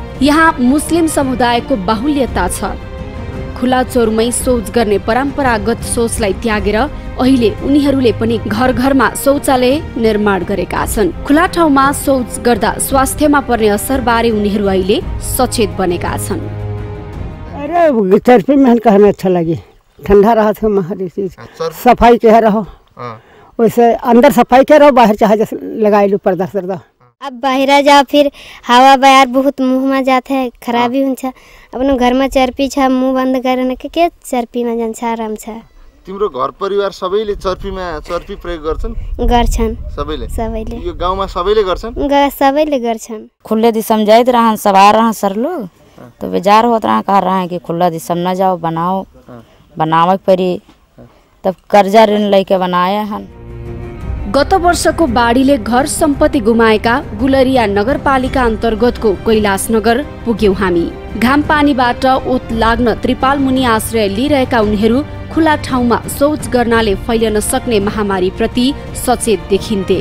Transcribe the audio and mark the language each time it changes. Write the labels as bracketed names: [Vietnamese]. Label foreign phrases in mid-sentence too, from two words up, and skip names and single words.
[Nepali] यहाँ मुस्लिम समुदायको बाहुल्यता छ। खुला चौरमै शौच गर्ने परम्परागत सोचलाई त्यागेर अहिले उनीहरूले पनि घर घरमा शौचालय निर्माण गरेका छन्। खुला ठाउँमा शौच गर्दा स्वास्थ्यमा पर्ने असर बारे उनीहरू अहिले सचेत बनेका छन्। [Awadhi] अरे चर्पी में कहना अच्छा लगे, ठंडा रहा था हर चीज, सफाई के रहो वैसे अंदर सफाई के रहो, बाहर चाहे लगा लो पर्दा सर्दा। [Nepali] अब बाहिर [Awadhi] जाओ फिर हावा बयार बहुत मुँहमा जाते है, [Nepali] खराबी हुन्छ। अपनो घरमा चर्पी छ [Awadhi] मुँह बंद [Nepali] गरेन के चर्पीमा जान्छ आराम छ। तिम्रो घर परिवार सबैले चर्पी प्रयोग गर्छन्? गर्छन् सबैले। यो गाउँमा सबैले गर्छन्? सबैले गर्छन्। [Awadhi] खुले दिशा में जाते रहन, सब आ रहे सर लोग, तो बेजार होत रहा, कह रहे हैं कि खुला दिशा में न जाओ, बनाओ, बनावे परी, तब कर्जा ऋण लेके बनाए हैं। [Nepali] गत वर्षको बाढीले घर सम्पत्ति गुमाएका गुलरिया नगरपालिका अन्तर्गतको कैलाशनगर पुग्यौं हामी। घाम पानीबाट ओत लाग्न त्रिपाल मुनि आश्रय लिइरहेका उनीहरू खुला ठाउँमा शौच गर्नाले फैलन सक्ने महामारी प्रति सचेत देखिन्थे।